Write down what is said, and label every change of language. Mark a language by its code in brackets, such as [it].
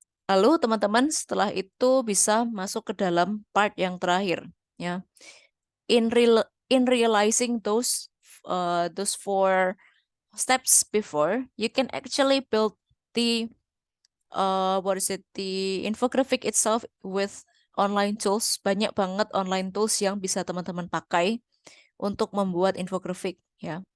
[id] Lalu teman-teman setelah itu bisa masuk ke dalam part yang terakhir ya. [en] In realizing those 4 steps before, you can actually build the the infographic itself with online tools. [id] Banyak banget online tools yang bisa teman-teman pakai untuk membuat infographic ya.